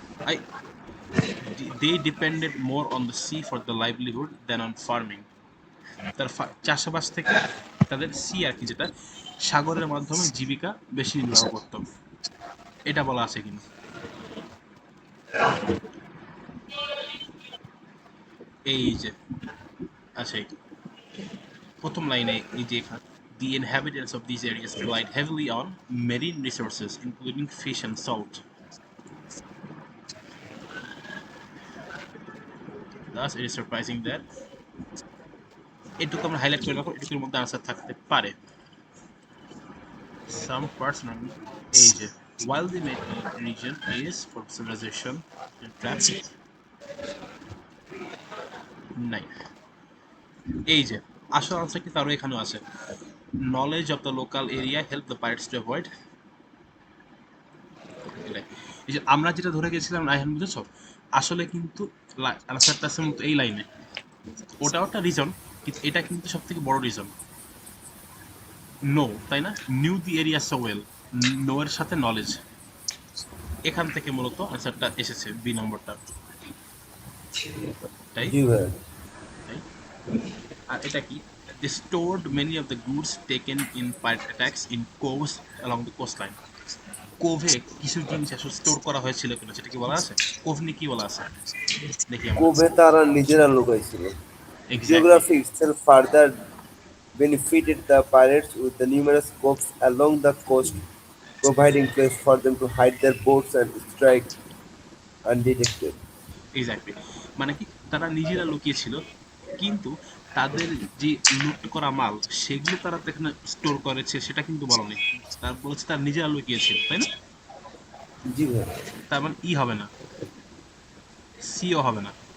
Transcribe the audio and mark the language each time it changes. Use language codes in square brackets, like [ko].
[en] I they depended more on the sea for the livelihood than on farming. [bn] তার চাষাবাস থেকে তাদের C আর কি, যেটা সাগরের মাধ্যমে জীবিকা বেশি নির্বাহ করত, এটা বলা আছে কিন্তু। এই যে আছে প্রথম লাইনে, এই যে এখানে [en] the inhabitants of these areas relied heavily on marine resources including fish and salt. Thus it is surprising that [bn] এটুকু আমরা হাইলাইট করে রাখো, এটুকুর মধ্যে আনসার থাকতে পারে। [en] Some personal age, while the region is for civilization and traffic. [bn] নাই, এই যে আসল আনসার কি তারও এখানেও আছে, [en] knowledge of the local area helped the pirates to avoid. [bn] এই যে আমরা যেটা ধরে গেছিলাম রায়হান, বুঝেছো? আসলে কিন্তু আনসারটা আছে মূলত এই লাইনে, ওটাও একটা রিজন, কিন্তু এটা কিন্তু সব থেকে বড় রিজন। নো, তাই না? [en] knew the area so well, know [bn] এর সাথে নলেজ, এখান থেকে মূলত আনসারটা এসেছে, বি নম্বরটা, তাই? জি ভাই। আর এটা কি, [en] they stored many of the goods taken in pirate attacks in coves along the coastline. [bn] কোভে কিছু জিনিস আসলে স্টোর করা হয়েছিল কিনা সেটা কি বলা আছে? কোভ নিয়ে কি বলা আছে দেখি আমরা। কোভে তারা নিজেরা লুকাইছিল। [en] Geography itself further benefited the pirates with the numerous coves along the coast, providing place for them to hide their boats and strike undetected. [bn] Exactly, মানে কি তারা নিজেরা লুকিয়েছিল, কিন্তু তাদের যে লুট করা মাল সেগুলো তারা এখানে স্টোর করেছে সেটা কিন্তু বলা নেই, তার বলেছে তারা নিজেরা লুকিয়েছিল, তাই না? জি ভাই। তার মানে ই হবে না, সিও হবে না,